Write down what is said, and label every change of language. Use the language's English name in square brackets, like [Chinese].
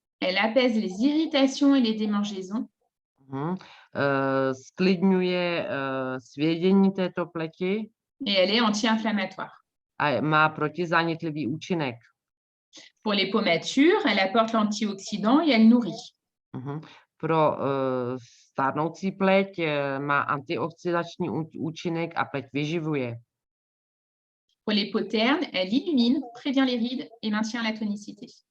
[French] elle apaise les irritations et les démangeaisons, [Czech] sklidňuje svědění této pleti [French] et elle est anti-inflammatoire. [Czech] a má protizánětlivý účinek. [French] Pour les peaux matures, elle apporte l'antioxydant et elle nourrit. [Czech] Pro stárnoucí pleť má antioxidační účinek a pleť vyživuje. [French] Pour les peaux ternes, elle illumine, prévient les rides et maintient la tonicité.